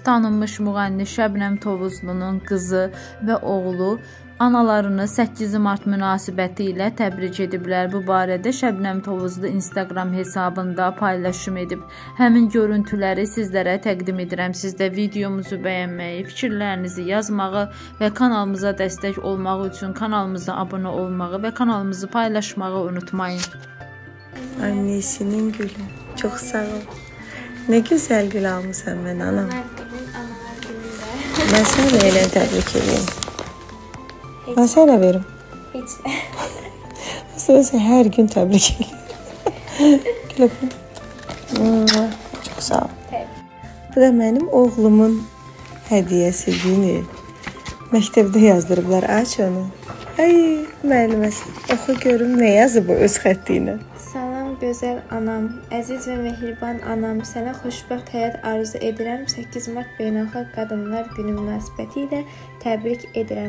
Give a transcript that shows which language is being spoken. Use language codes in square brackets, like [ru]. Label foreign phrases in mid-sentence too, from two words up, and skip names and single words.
[az] Tanınmış müğənni Şəbnəm Tovuzlunun qızı və oğlu analarını 8 mart münasibəti ilə təbrik ediblər. Bu barədə Şəbnəm Tovuzlu Instagram hesabında paylaşım edib. Həmin görüntüləri sizlərə təqdim edirəm. Siz də videomuzu bəyənməyi, fikirlərinizi yazmağı və kanalımıza dəstək olmaq üçün kanalımıza abunə olmağı və kanalımızı paylaşmağı unutmayın. [tr] Annesinin gülü. Çok sağ ol. Ne güzel gül almışsın ben anam. Ben sana neyle tebrik edeyim? Ben sana verim. Hiç. Mesela her gün tebrik edeyim. Gül öpün. Çok sağ ol. Bu da benim oğlumun hediyesi günü. [az] Məktəbdə yazdırıblar. Aç onu. Ay müəlliməsi. Oxu görüm nə yazıb o öz xətti ilə. Salam gözəl anam, əziz və mehriban anam, sənə xoşbəxt həyat arzu edirəm. 8 mart Beynəlxalq Qadınlar Günü münasibəti ilə təbrik edirəm.